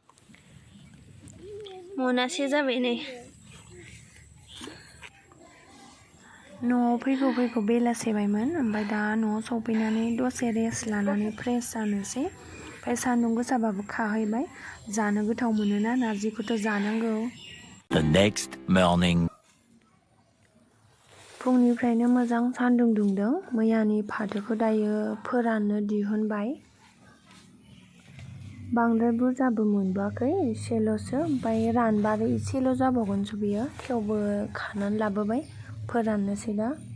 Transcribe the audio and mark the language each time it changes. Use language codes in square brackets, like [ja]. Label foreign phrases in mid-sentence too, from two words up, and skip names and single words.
[brx] मोनासे जाबाय नै। न'आव फैगौ फैगौ बेलासेबायमोन, ओमफ्राय दा न'आव सफैनानै दसे रेस्ट लानानै फ्रेस जानोसै। ओमफ्राय सान्दुं गोसाबाबो खाहैबाय, जानो गोथाव मोनोना, नारजिखौथ' जानांगौ। [en] The next morning. [brx] फुंनिफ्रायनो मोजां सान्दुं दुंदों। मैयानि फाथोखौ दायो फोराननो दिहुनबाय। बांद्राय बुरजाबो मोनबोआखै, एसेल'सो, ओमफ्राय रानबा आरो एसेल' जाबावगोनसो बियो। थेवबो खानानै लाबोबाय, फोराननोसै दा।